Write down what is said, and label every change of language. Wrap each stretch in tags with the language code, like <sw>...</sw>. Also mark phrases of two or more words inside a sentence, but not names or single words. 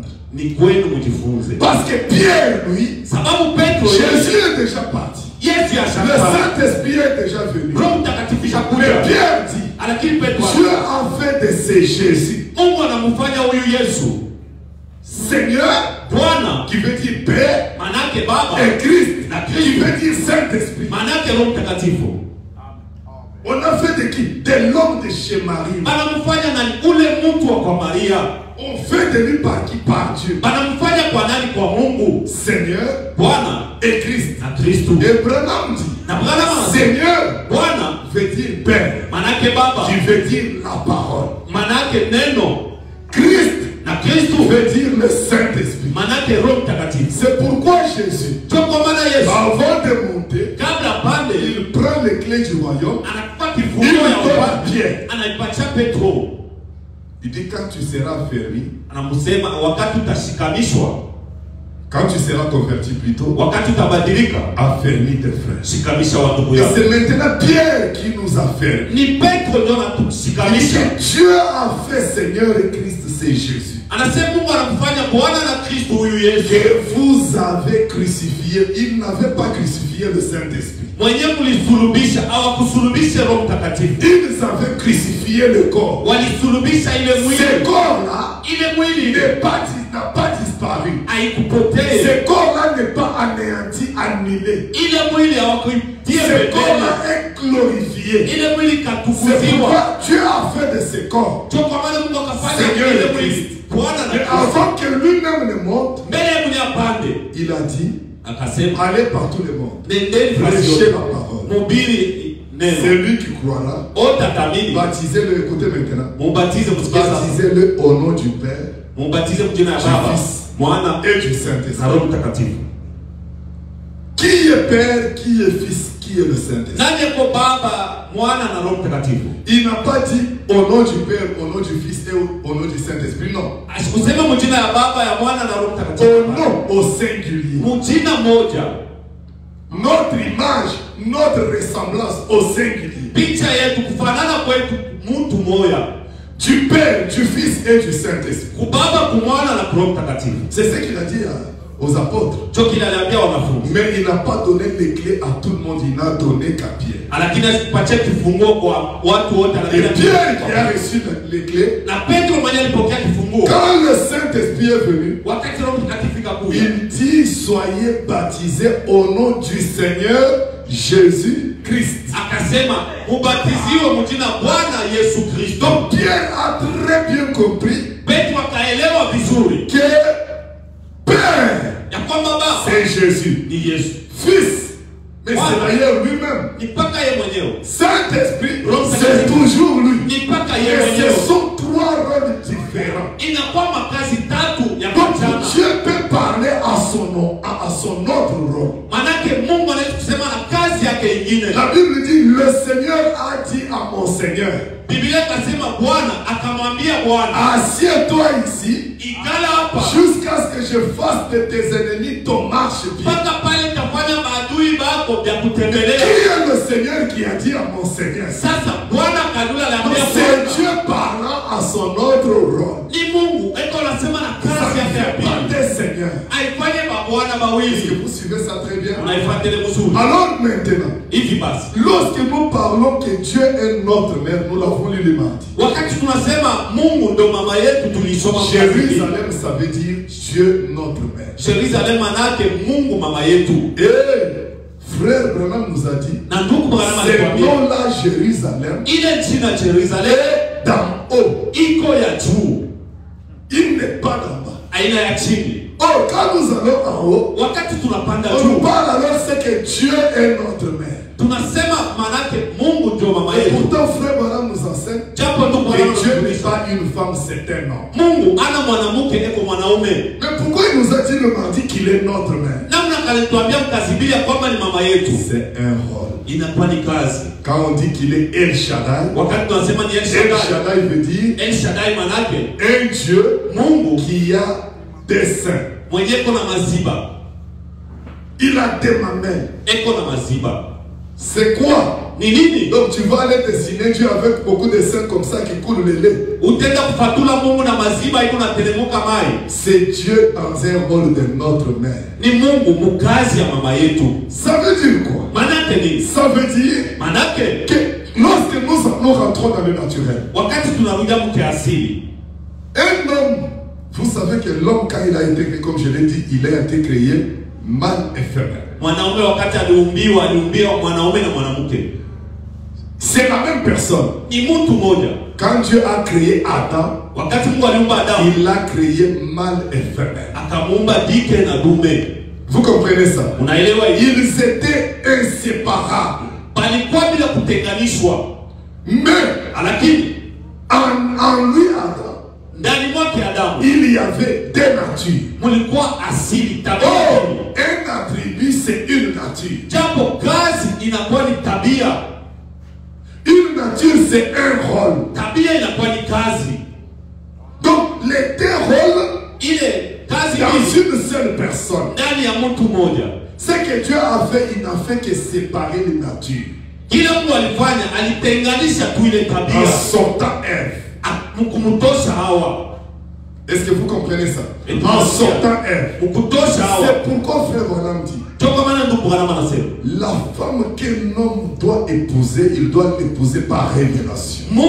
<fr>Parce que Pierre, lui, Jésus est déjà parti. Le Saint-Esprit est déjà venu. Mais Pierre dit, Dieu a fait de ce Jésus Seigneur, qui veut dire Père,</fr> <sw>manake baba</sw> <fr>et Christ,</fr> <sw>na</sw> <fr>qui</fr> <sw>Kristo,</sw> <fr>veut dire Saint-Esprit.</fr> <sw>manake Roho Mtakatifu.</sw> <fr>On a fait de qui? De l'homme de chez Marie.</fr> <sw>Banamfanya nani? Ule mtu wa kwa Maria.</sw> <fr>On fait de lui par qui? Par Dieu.</fr> <sw>Banamfanya kwa nani? Kwa Mungu.</sw> <fr>Seigneur</fr> <sw>Bwana</sw> <fr>et Christ.</fr> <sw>na Kristo.</sw> <fr>Et Branham dit,</fr> <sw>Na Branham</sw> <fr>Seigneur</fr> <sw>Bwana</sw> <fr>veut dire Père,</fr> <sw>manake baba,</sw> <fr>qui veut dire la parole.</fr> <sw>manake neno,</sw> <fr>Christ</fr> <sw>na Kristo</sw> <fr>veut dire le Saint-Esprit.</fr> <sw>manake Roho Mtakatifu.</sw> <fr>C'est pourquoi Jésus,</fr> <sw>Ndio kwa maana Yesu</sw> <fr>avant de monter,</fr> <sw>kabla pande</sw> <fr>il prend les clés du royaume,</fr> <sw>anakupa</sw> <fr>il</fr> <sw>kifunguo ya</sw> <fr>donne à</fr> <sw>ufalme,</sw> <fr>Pierre.</fr> <sw>anaipatia Petro.</sw> <fr>Il dit quand tu seras fermé,</fr> <sw>Anamsema wakati utashikamishwa,</sw> <fr>quand tu seras converti plutôt,</fr> <sw>wakati utabadilika,</sw> <fr>affermis tes frères.</fr> <sw>shikamisha wa ndugu</sw> <fr>Et</fr> <sw>yako.</sw> <fr>c'est maintenant Pierre qui nous affermit.</fr> <sw>Ni Petro ndio</sw> <fr>Il dit</fr> <sw>anatushikamisha.</sw> <fr>que Dieu a fait Seigneur et Christ, c'est Jésus.</fr> <sw>Anasema Mungu anamfanya Bwana na Kristo huyu Yesu.</sw> <fr>Que vous avez crucifié. Il n'avait pas crucifié le Saint-Esprit.</fr> <sw>Mwenyewe mlisulubisha, hawakusulubisha Roho Mtakatifu.</sw> <fr>Ils avaient crucifié le corps.</fr> <sw>Walisulubisha ile mwili.</sw> <fr>Ce corps-là</fr> <sw>Ile mwili</sw> <fr>n'a pas disparu.</fr> <sw>haikupotee.</sw> <fr>Ce corps-là n'est pas anéanti, annulé.</fr> <sw>Ile mwili hawakuitia</sw> <fr>Ce</fr> <sw>pembeni.</sw> <fr>corps-là est glorifié.</fr> <sw>Ile mwili</sw> <fr>C'est</fr> <sw>katukuziwa.</sw> <fr>pourquoi Dieu a fait de ce corps.</fr> <sw>Ndio kwa maana Mungu akafanya</sw> <fr>Seigneur</fr> <sw>ile</sw> <fr>le</fr> <sw>mwili.</sw> <fr>Christ.</fr> <sw>Bwana na</sw> <fr>Mais</fr> <sw>Kristo.</sw> <fr>avant que lui-même ne monte,</fr> <sw>Mbele ya mwenye apande,</sw> <fr>il a dit,</fr> <sw>akasema</sw> <fr>allez par tout le monde.</fr> <sw>nendeni fasi</sw> <fr>Prêchez</fr> <sw>yote.</sw> <fr>la parole.</fr> <sw>Mhubiri neno.</sw> <fr>Celui qui croira,</fr> <sw>Otatamini.</sw> <fr>baptisez-le, écoutez maintenant.</fr> <sw>Mubatize msikie sasa.</sw> <fr>Baptisez-le au nom du Père</fr> <sw>Mubatize mjina ya Baba, Mwana</sw> <fr>et du</fr> <sw>na</sw> <fr>Saint-Esprit.</fr> <sw>Roho Mtakatifu.</sw> <fr>Qui est Père, qui est Fils, qui est le Saint-Esprit?</fr> <sw>Nani yuko Baba, Mwana na Roho Mtakatifu?</sw> <fr>Il n'a pas dit au nom du Père, au nom du Fils et au nom du Saint-Esprit. Non.</fr> <sw>Asikusema mjina ya Baba, ya Mwana na Roho</sw> <fr>Au</fr> <sw>Mtakatifu.</sw> <fr>nom, au singulier.</fr> <sw>Mjina moja.</sw> <fr>Notre image, notre ressemblance au singulier.</fr> <sw>Picha yetu kufanana kwetu mtu moja.</sw> <fr>Du Père, du Fils et du Saint-Esprit.</fr> <sw>Kubaba, kumwana na Roho Mtakatifu.</sw> <fr>C'est ce qu'il a dit aux apôtres.</fr> <sw>Ndio kile aliambia wanafunzi.</sw> <fr>Mais il n'a pas donné les clés à tout le monde, il n'a donné qu'à Pierre.</fr> <sw>Lakini asipatie kifunguo kwa watu wote.</sw> <fr>Et Pierre qui a reçu les clés,</fr> <sw>Na Petro mwenye alipokea kifunguo.</sw> <fr>quand le Saint-Esprit est venu,</fr> <sw>Wakati Roho Mtakatifu kakuja,</sw> <fr>il dit soyez baptisés au nom du Seigneur Jésus-Christ.</fr> <sw>akasema mubatiziwe mjina Bwana Yesu Kristo.</sw> <fr>Donc Pierre a très bien compris</fr> <sw>Petro akaelewa vizuri</sw> <fr>que Père,</fr> <sw>ya kwamba Baba</sw> <fr>c'est Jésus.</fr> <sw>ni Yesu,</sw> <fr>Fils, mais c'est d'ailleurs lui-même.</fr> <sw>ni mpaka yeye mwenyewe,</sw> <fr>Saint-Esprit, c'est toujours lui.</fr> <sw>ni mpaka yeye</sw> <fr>Et</fr> <sw>mwenyewe.</sw> <fr>ce sont trois rôles différents.</fr> <sw>Inakuwa makazi tatu ya</sw> <fr>Donc</fr> <sw>kujana.</sw> <fr>Dieu peut parler à son nom, à son autre rôle.</fr> <sw>Manake Mungu anaweza kusema na kazi yake ingine.</sw> <fr>La Bible dit, le Seigneur a dit à mon Seigneur,</fr> <sw>Biblia ikasema Bwana akamwambia Bwana,</sw> <fr>assieds-toi ici</fr> <sw>ikala hapa</sw> <fr>jusqu'à ce que je fasse de tes ennemis ton marchepied.</fr> <sw>mpaka pale tafanya maadui bako vya</sw> <fr>Qui</fr> <sw>kutembelea.</sw> <fr>est le Seigneur qui a dit à mon Seigneur?</fr> <sw>Sasa Bwana kanula aliambia</sw> <fr>C'est</fr> <sw>Bwana,</sw> <fr>Dieu parlant à son autre rôle.</fr> <sw>ni Mungu eko anasema na</sw> <fr>Ça</fr> <sw>kazi yake ya</sw> <fr>ne fait pas</fr> <sw>pili.</sw> <fr>des seigneurs.</fr> <sw>Aifanye mabwana</sw> <fr>Est-ce que</fr> <sw>mawili.</sw> <fr>vous suivez ça très bien?</fr> <sw>Unaifuatilia vizuri.</sw> <fr>Alors maintenant,</fr> <sw>Hivi basi,</sw> <fr>lorsque nous parlons que Dieu est notre mère, nous l'avons lu le mardi.</fr> <sw>wakati tunasema Mungu ndo mama yetu, tulisoma</sw> <fr>Jérusalem, ça veut dire Dieu notre mère.</fr> <sw>Jerusalem manake Mungu mama yetu.</sw> <fr>Et frère Branham nous a dit,</fr> <sw>Na ndugu Branham</sw> <fr>ce</fr> <sw>alikwambia</sw> <fr>nom-là, Jérusalem,</fr> <sw>ile jina Jerusalem</sw> <fr>est d'en haut.</fr> <sw>iko ya juu,</sw> <fr>Il n'est pas d'en bas.</fr> <sw>aina ya chini.</sw> <fr>Or, quand nous allons en haut,</fr> <sw>Wakati tunapanda</sw> <fr>on nous</fr> <sw>juu,</sw> <fr>parle alors c'est que Dieu est notre mère.</fr> <sw>tunasema manake Mungu ndio mama</sw> <fr>Et</fr> <sw>yetu.</sw> <fr>pourtant, frère Branham nous enseigne</fr> <sw>Japo ndugu Branham</sw> <fr>que Dieu n'est</fr> <sw>anatufundisha,</sw> <fr>pas une femme, c'est un homme.</fr> <sw>Mungu ana mwanamke eko mwanaume.</sw> <fr>Mais pourquoi il nous a dit le mardi qu'il est notre mère?</fr> <sw>Namna kalituambia mkazibili ya kwamba ni mama yetu,</sw> <fr>C'est un rôle.</fr> <sw>inakuwa ni kazi.</sw> <fr>Quand on dit qu'il est El Shaddai,</fr> <sw>Wakati tunasema ni El El Shaddai,</sw> <fr>Shaddai veut dire</fr> <sw>El Shaddai manake</sw> <fr>un Dieu</fr> <sw>Mungu</sw> <fr>qui a des seins.</fr> <sw>mwenye eko na maziba,</sw> <fr>Il a des mamelles.</fr> <sw>eko na maziba.</sw> <fr>C'est quoi?</fr> <sw>Ni nini?</sw> <fr>Donc tu vas aller dessiner Dieu avec beaucoup de seins comme ça qui coulent le lait.</fr> <sw>Utenda kufatula Mungu na maziba iko na telemuka mai.</sw> <fr>C'est Dieu dans un rôle de notre mère.</fr> <sw>Ni Mungu mukazi ya mama yetu.</sw> <fr>Ça veut dire quoi?</fr> <sw>Manake ni</sw> <fr>Ça veut dire</fr> <sw>manake</sw> <fr>que lorsque nous rentrons dans le naturel,</fr> <sw>wakati tunarudia mkiasili,</sw> <fr>un homme, vous savez que l'homme quand il a été créé, comme je l'ai dit, il a été créé mâle et femelle.</fr> <sw>Mwanaume wakati aliumbiwa mwanaume na mwanamke.</sw> <fr>C'est la même personne.</fr> <sw>Ni mtu mmoja.</sw> <fr>Quand Dieu a créé Adam,</fr> <sw>wakati Mungu aliumba Adamu,</sw> <fr>il a créé mâle et femelle.</fr> <sw>Akamuumba dike na dume.</sw> <fr>Vous comprenez ça?</fr> <sw>Unaelewa hivi?</sw> <fr>Ils étaient inséparables.</fr> <sw>Balikuwa bila kutenganishwa.</sw> <fr>Mais</fr> <sw>lakini</sw> <fr>en lui Adam,</fr> <sw>ndani mwake Adamu,</sw> <fr>il y avait deux natures.</fr> <sw>Mulikuwa asili tabia.</sw> <fr>Un attribut c'est une nature.</fr> <sw>Japo kazi inakuwa ni tabia.</sw> <fr>Une nature c'est un rôle.</fr> <sw>Tabia inakuwa ni kazi.</sw> <fr>Donc les deux rôles,</fr> <sw>ile kazi</sw> <fr>dans une seule personne.</fr> <sw>Ndani ya mtu mmoja.</sw> <fr>Ce que Dieu a fait, il n'a fait que séparer les natures.</fr> <sw>Kila Mungu alifanya, alitenganisha tu ile tabia.</sw> <fr>En sortant Ève.</fr> <sw>Kumtosha Hawa.</sw> <fr>Est-ce que vous comprenez ça? En sortant Ève. C'est pourquoi frère Branham dit, la femme qu'un homme doit épouser, il doit l'épouser par révélation.</fr>